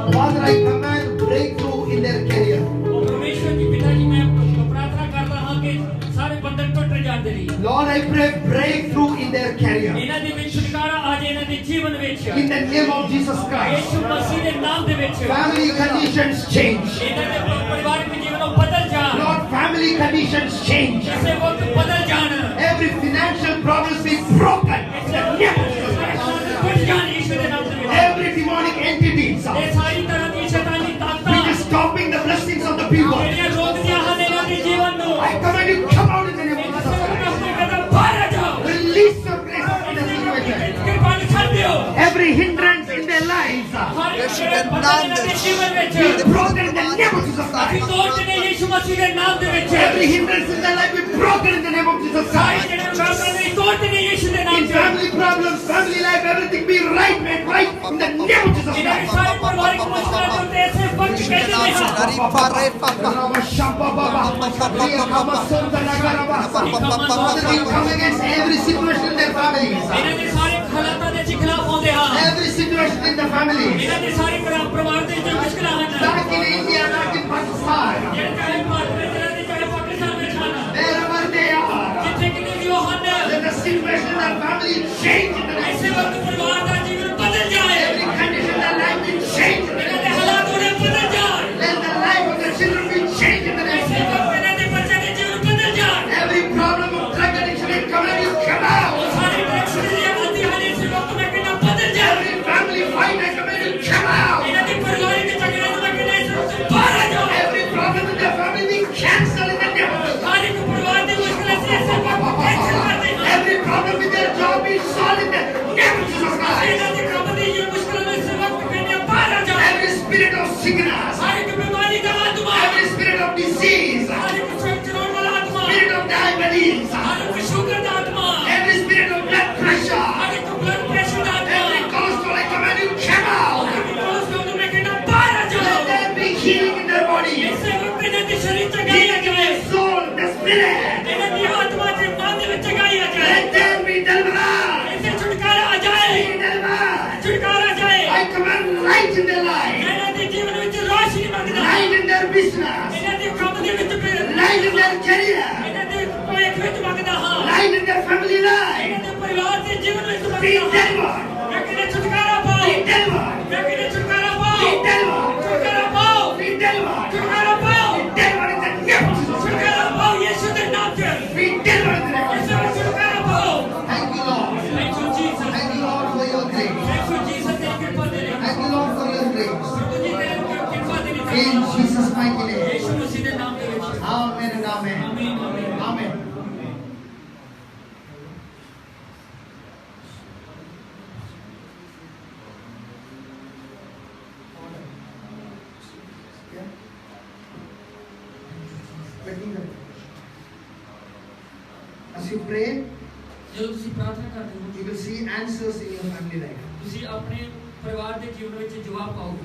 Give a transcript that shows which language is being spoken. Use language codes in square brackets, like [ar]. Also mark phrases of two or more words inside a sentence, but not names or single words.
[en] Father, I command breakthrough in their career. [pa] ਉਹ ਪਰਮੇਸ਼ਵਰ ਜੀ ਪਿਤਾ ਜੀ ਮੈਂ ਪ੍ਰਾਰਥਨਾ ਕਰਦਾ ਹਾਂ ਕਿ ਸਾਰੇ ਬੰਧਨ ਟੁੱਟ ਜਾਣ ਦੇ ਲਈ [en] Lord, I pray breakthrough in their career. [pa] ਇਹਨਾਂ ਦੇ ਵਿੱਚ ਛੁਟਕਾਰਾ ਆ ਜਾਏ ਇਹਨਾਂ ਦੇ ਜੀਵਨ ਵਿੱਚ [en] In the name of Jesus Christ. [pa] ਯਿਸੂ ਮਸੀਹ ਦੇ ਨਾਮ ਦੇ ਵਿੱਚ [en] Family conditions change. [pa] ਇਹਨਾਂ ਦੇ ਪਰਿਵਾਰਕ ਜੀਵਨ ਉਹ ਬਦਲ ਜਾਣ [en] Lord, family conditions change. [pa] ਕਿਸੇ ਵਕਤ ਬਦਲ ਜਾਣ [en] Every financial problem be broken. In the name of Jesus Christ. [pa] ਟੁੱਟ ਜਾਣ ਯਿਸੂ ਦੇ ਨਾਮ ਦੇ ਵਿੱਚ [en] Every demonic entities [pa] ਇਹ ਸਾਰੀ ਤਰ੍ਹਾਂ ਦੀ ਸ਼ੈਤਾਨੀ ਤਾਕਤਾਂ [en] which is stopping the blessings of the people, [pa] ਜਿਹੜੀਆਂ ਰੋਕਦੀਆਂ ਹਨ ਇਹਨਾਂ ਦੇ ਜੀਵਨ ਨੂੰ [en] I command you come out in the name of Jesus Christ. [pa] ਬਾਹਰ ਆ ਜਾਓ [en] Release your grace in the situation. [pa] ਕਿਰਪਾ ਨਾਲ ਛੱਡ ਦਿਓ [en] Every hindrance in their lives [pa] ਹਰ ਇੱਕ ਬੰਦੇ ਦੇ ਜੀਵਨ ਵਿੱਚ [en] be broken in the name of Jesus [pa] ਅਸੀਂ [en] Christ. [pa] ਤੋੜ ਦੇਣੇ ਯਿਸੂ ਮਸੀਹ ਦੇ ਨਾਮ ਦੇ ਵਿੱਚ [en] Every hindrance in their life be broken in the name of Jesus [pa] ਸਾਰੇ [en] Christ. [pa] ਜਿਹੜੇ ਪ੍ਰੋਬਲਮ ਨੇ ਤੋੜ ਦੇਣੇ ਯਿਸੂ ਦੇ ਨਾਮ [en] In [pa] ਵਿੱਚ [en] family problems, family life, everything be right, made right in the name of Jesus [pa] ਇਹਨਾਂ [en] Christ. [pa] ਸਾਰੇ ਪਰਿਵਾਰਿਕ ਮੁਸ਼ਕਲਾਂ ਤੋਂ ਤੇ ਇਸੇ ਵਕਤ ਕਹਿੰਦੇ ਨੇ ਹਾਂ [en] Father, we come against every situation in their families. [pa] ਇਹਨਾਂ ਦੇ ਸਾਰੇ ਹਾਲਾਤਾਂ ਦੇ ਖਿਲਾਫ ਆਉਂਦੇ ਹਾਂ [en] Every situation in the families. [pa] ਇਹਨਾਂ ਦੇ ਸਾਰੇ ਪਰਿਵਾਰ ਦੇ ਜੋ ਮੁਸ਼ਕਲਾਂ ਹਨ [en] Back in India, back in Pakistan, [pa] ਜਿਹੜੇ ਚਾਹੇ ਭਾਰਤ ਵਿੱਚ ਰਹਿੰਦੇ ਚਾਹੇ ਪਾਕਿਸਤਾਨ ਵਿੱਚ ਹਨ [en] wherever they are, [pa] ਜਿੱਥੇ ਕਿਤੇ ਵੀ ਉਹ ਹਨ [en] let the situation in their family change in the name [pa] ਇਸੇ [en] of [pa] ਵਕਤ ਪਰਿਵਾਰ ਦਾ ਜੀਵਨ ਬਦਲ ਜਾਏ [en] every condition in their life be changed in the [pa] ਇਹਨਾਂ [en] name [pa] ਦੇ [en] of [pa] ਹਾਲਾਤ ਉਹਨੇ ਬਦਲ ਜਾਣ [en] Let the life of their children be changed in the name [pa] ਇਸੇ [en] of [pa] ਵਕਤ ਇਹਨਾਂ ਦੇ ਬੱਚਿਆਂ ਦੇ ਜੀਵਨ ਬਦਲ ਜਾਣ [en] Every problem of drug addiction, I command you come out. [pa] ਉਹ ਸਾਰੇ ਟੈਕਸ ਦੀਆਂ ਆਉਂਦੀਆਂ ਹਨ ਇਸੇ ਵਕਤ ਮੈਂ ਕਹਿੰਦਾ ਬਦਲ ਜਾਣ [en] Every family fight, I command you come out. [pa] ਇਹਨਾਂ ਦੇ ਪਰਿਵਾਰਿਕ ਝਗੜੇ ਤੋਂ ਮੈਂ ਕਹਿੰਦਾ ਇਸ ਵਕਤ ਬਾਹਰ ਆ ਜਾਓ [en] Every problem in their family be cancelled in the name of Jesus. [pa] ਹਰ ਇੱਕ ਪਰਿਵਾਰ ਦੀ ਮੁਸ਼ਕਲਾਂ ਸੀ ਇਸੇ ਵਕਤ ਕੈਂਸਲ ਕਰਦੇ ਹਾਂ [en] Every problem with their job be solved in the name of Jesus Christ. [pa] ਇਹਨਾਂ ਦੀ ਕੰਮ ਦੀ ਜੋ ਮੁਸ਼ਕਲਾਂ ਨੇ ਇਸੇ ਵਕਤ ਕਹਿੰਦੇ ਹਾਂ ਬਾਹਰ ਆ ਜਾਓ [en] Every spirit of sickness, [pa] ਹਰ ਇੱਕ ਬਿਮਾਰੀ ਦਾ ਆਤਮਾ [en] every spirit of disease, [pa] ਹਰ ਇੱਕ ਚੜਾਉਣ ਵਾਲਾ ਆਤਮਾ [en] spirit of diabetes, [pa] ਹਰ ਇੱਕ ਸ਼ੂਗਰ ਦਾ ਆਤਮਾ [en] every spirit of blood pressure, [pa] ਹਰ ਇੱਕ [en] blood pressure [pa] ਦਾ [en] every [pa] ਆਤਮਾ [en] cholesterol, I command you come out. [pa] ਹਰ ਇੱਕ ਕੋਲੇਸਟ੍ਰੋਲ ਤੋਂ ਮੈਂ ਕਹਿੰਦਾ ਬਾਹਰ ਆ [en] Let [pa] ਜਾਓ [en] there be healing in their body. [pa] ਇਸੇ ਵਕਤ ਇਹਨਾਂ ਦੀ ਸਰੀਰ ਚੰਗਾਈ ਆ [en] Healing in [pa] ਜਾਏ [en] their soul, the spirit. [pa] ਇਹਨਾਂ ਦੀ ਆਤਮਾ ਤੇ ਮਨ ਦੇ ਵਿੱਚ ਚੰਗਾਈ ਆ ਜਾਏ [en] Let there be deliverance. [pa] ਇਸੇ ਛੁਟਕਾਰਾ ਆ ਜਾਏ [en] Be delivered. [pa] ਛੁਟਕਾਰਾ ਆ ਜਾਏ [en] I command light in their life, [pa] ਇਹਨਾਂ ਦੇ ਜੀਵਨ ਵਿੱਚ ਰੋਸ਼ਨੀ ਮੰਗਦਾ [en] light in their business, [pa] ਇਹਨਾਂ ਦੇ ਕੰਮ ਦੇ ਵਿੱਚ [en] light in their career, [pa] ਇਹਨਾਂ ਦੇ ਭਵਿੱਖ ਵਿੱਚ ਮੰਗਦਾ ਹਾਂ [en] light in their family life. [pa] ਇਹਨਾਂ ਦੇ ਪਰਿਵਾਰ ਦੇ ਜੀਵਨ ਵਿੱਚ [en] Be [pa] ਮੰਗਦਾ ਹਾਂ [en] delivered. [pa] ਮੈਂ ਕਹਿੰਦਾ ਛੁਟਕਾਰਾ ਪਾਓ [en] Be delivered. [pa] ਮੈਂ ਕਹਿੰਦਾ ਛੁਟਕਾਰਾ [en] Be [pa] ਪਾਓ [en] delivered. [pa] ਛੁਟਕਾਰਾ ਪਾਓ [en] Be delivered. [pa] ਛੁਟਕਾਰਾ ਪਾਓ [en] Be delivered in the name of Jesus Christ. [pa] ਛੁਟਕਾਰਾ ਪਾਓ ਯਿਸੂ ਦੇ ਨਾਮ 'ਚ [en] Be delivered in the name of [pa] ਯਿਸੂ ਦਾ ਛੁਟਕਾਰਾ ਪਾਓ [en] Thank you, Lord. thank you Jesus Thank you, Lord, for your grace. thank you Jesus [pa] ਤੇਰੀ ਕਿਰਪਾ ਦੇ ਲਈ [en] Thank you, Lord, for your grace. [pa] ਪ੍ਰਭੂ ਜੀ ਤੇਰੀ ਕਿਰਪਾ ਦੇ ਲਈ [en] In Jesus' mighty name. [pa] ਯਿਸੂ ਮਸੀਹ ਦੇ ਨਾਮ ਦੇ ਵਿੱਚ [en] Amen and amen. [pa] ਆਮੀਨ ਆਮੀਨ [en] Amen. As you pray, [pa] ਜਦੋਂ ਤੁਸੀਂ ਪ੍ਰਾਰਥਨਾ ਕਰਦੇ ਹੋ [en] you will see answers in your family life. [pa] ਤੁਸੀਂ ਆਪਣੇ ਪਰਿਵਾਰ ਦੇ ਜੀਵਨ ਵਿੱਚ ਜਵਾਬ ਪਾਓਗੇ